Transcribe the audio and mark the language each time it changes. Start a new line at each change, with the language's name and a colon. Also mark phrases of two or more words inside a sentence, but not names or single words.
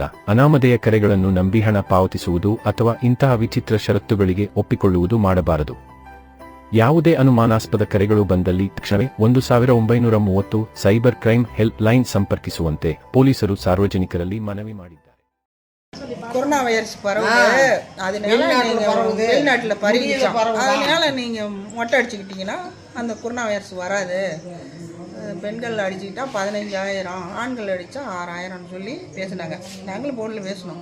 Kannada: ಅನಾಮಧೇಯ ಕರೆಗಳನ್ನು ನಂಬಿ ಹಣ ಪಾವತಿಸುವುದು ಅಥವಾ ಇಂತಹ ವಿಚಿತ್ರ ಷರತ್ತುಗಳಿಗೆ ಒಪ್ಪಿಕೊಳ್ಳುವುದು ಮಾಡಬಾರದು. ಯಾವುದೇ ಅನುಮಾನಾಸ್ಪದ ಕರೆಗಳು ಬಂದಲ್ಲಿ ತಕ್ಷಣವೇ 1930
English: cyber crime help line
Kannada: ಸಂಪರ್ಕಿಸುವಂತೆ ಪೊಲೀಸರು ಸಾರ್ವಜನಿಕರಲ್ಲಿ ಮನವಿ ಮಾಡಿದ್ದಾರೆ.
English: corona virus
Tamil: பரவுது, அதனால வெளிநாட்டில் பரவிச்சான். அதனால நீங்கள் மொட்டை அடிச்சுக்கிட்டீங்கன்னா அந்த
English: corona virus
Tamil: வராது. பெண்கள் அடிச்சுக்கிட்டா 15,000, ஆண்கள் அடித்தா 6,000 சொல்லி பேசினாங்க. நாங்களும் ஃபோனில் பேசினோம்.